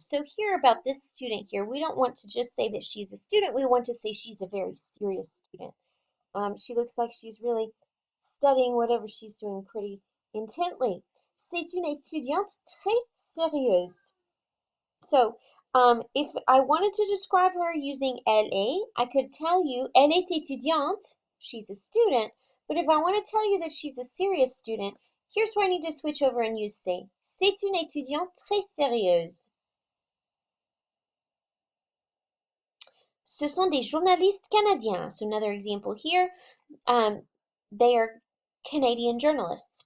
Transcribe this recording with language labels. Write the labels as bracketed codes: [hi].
[en] So here about this student here, we don't want to just say that she's a student, we want to say she's a very serious student. She looks like she's really studying whatever she's doing pretty intently. [fr] C'est une étudiante très sérieuse. [en] So, if I wanted to describe her using elle est, I could tell you [fr] elle est étudiante, [en] she's a student, but if I want to tell you that she's a serious student, here's where I need to switch over and use c'est. [fr] C'est une étudiante très sérieuse. Ce sont des journalistes canadiens. [en] So another example here, they are Canadian journalists.